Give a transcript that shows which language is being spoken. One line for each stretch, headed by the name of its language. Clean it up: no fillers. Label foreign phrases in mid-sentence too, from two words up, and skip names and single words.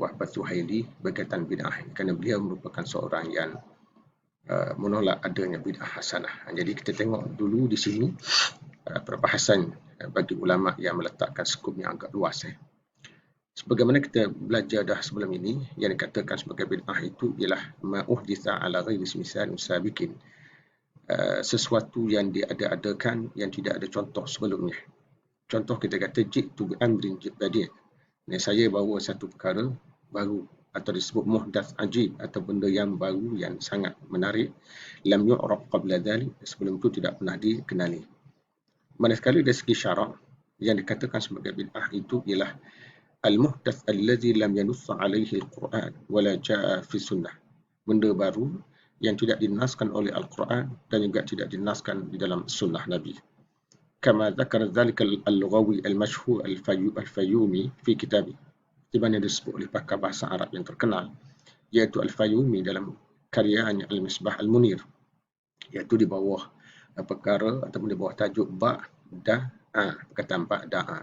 Malay: Wahbah Suhaili berkaitan bid'ah, kerana beliau merupakan seorang yang menolak adanya bid'ah hasanah. Jadi kita tengok dulu di sini perbahasan bagi ulama yang meletakkan skop yang agak luas. Sebagaimana kita belajar dah sebelum ini, yang dikatakan sebagai bid'ah itu ialah
Arabic: ما أحدث على غير مثال سابق,
Malay: sesuatu yang diada-adakan yang tidak ada contoh sebelumnya. Contoh kita kata
Arabic: جئت بأمر بديع',
Malay: saya bawa satu perkara baru, atau disebut
Arabic: محدث عجيب,
Malay: atau benda yang baru yang sangat menarik,
Arabic: لم يعرف قبل ذلك,
Malay: sebelum itu tidak pernah dikenali. Manakala dari segi syarak, yang dikatakan sebagai bid'ah itu ialah
Arabic: المحدث الذي لم ينص عليه القرآن ولا جاء في السنة,
Malay: benda baru yang tidak dinaskan oleh Al-Quran dan juga tidak dinaskan di dalam sunnah Nabi.
Arabic: كما ذكر ذلك اللغوي المشهور الفيومي في كتابه,
Malay: di mana disebut oleh pakar bahasa Arab yang terkenal, iaitu Al-Fayyumi dalam karyanya Al-Misbah Al-Munir, iaitu di bawah perkara ataupun di bawah tajuk Ba'da'a, perkataan Ba'da'a.